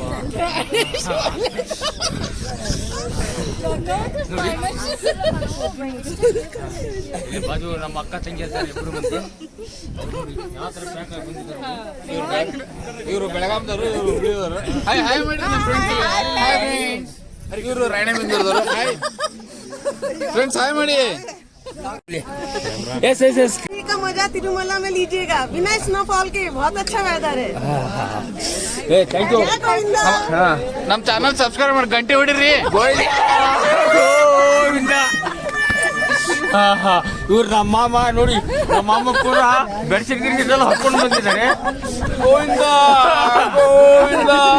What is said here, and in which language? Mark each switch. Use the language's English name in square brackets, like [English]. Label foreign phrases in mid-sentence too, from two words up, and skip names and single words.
[Kannada] ಇಲ್ಲಿ ಬಾಜು ನಮ್ಮ ಅಕ್ಕ ತಂಗಿ ಇರ್ತಾರೆ, ಇಬ್ಬರು ಮಂದಿ. ಯಾವ ತರ ಪ್ಯಾಕ್ ಆಗಿ ಬಂದಿದ್ದಾರೆ. ಇವರು ಬೆಳಗಾಂದವರು, ಇವರು ಹುಬ್ಳಿಯವರು. ಹಾಯ್ ಮಾಡಿ ಇವರು ರಾಯಣಬೆನ್ನೂರದವರು. [English] Hi friends, [Kannada] ಹಾಯ್ ಮಾಡಿ. [Hindi] का मजा तिरुमला में लीजिएगा बिना स्नोफॉल के. बहुत अच्छा वेदर है. [English] Thank you. [Kannada] ನಮ್ಮ [English] channel subscribe [Kannada] ಮಾಡಿ, ಗಂಟೆ ಹೊಡಿರಿ. ಇವ್ರು ನಮ್ಮ ಮಾಮ ನೋಡಿ, ನಮ್ಮ ಮಾಮ ಕೂಡ ಬೆಡ್ಶೀಟ್ ಗಿರ್ಗಿದೆಲ್ಲ ಹಾಕೊಂಡು ಬಂದಿದ್ದಾರೆ. ಗೋವಿಂದ ಗೋವಿಂದ.